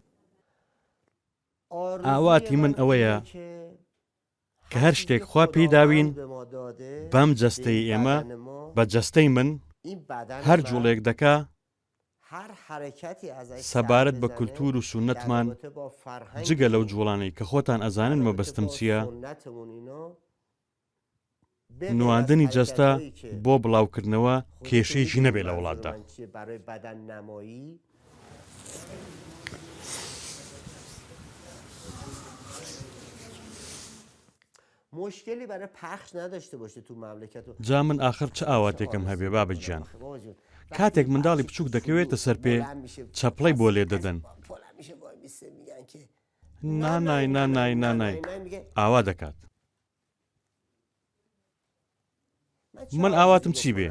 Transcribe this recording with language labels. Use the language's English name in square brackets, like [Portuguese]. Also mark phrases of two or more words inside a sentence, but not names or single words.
[Central Kurdish] ئاواتی من ئەوەیە کە هەر شتێک خوا پێی داوین بەم جەستەی ئێمە بە جەستەی من هەر جوڵێک دەکا سەبارەت بە کولتور و سونەتمان جگە لەو جوڵانەی کە خۆتان ئەزانن مەبەستم چییە، نواندنی جەستە بۆ بڵاوکردنەوە کێشەیەکی نەبێت لە وڵاتدا. [Persian] مشکلی برای پخش نداشته باشه تو مملکت. [Central Kurdish] جا [Persian] من آخر چه [Central Kurdish] ئاواتێکم هەبێ بابە گیان، کاتێک منداڵی بچووک دەکەوێتە سەر پێ چەپڵەی بۆ لێ دەدەن، نانای نانای نانای ئاوا دەکات. من ئاواتم چی بێ؟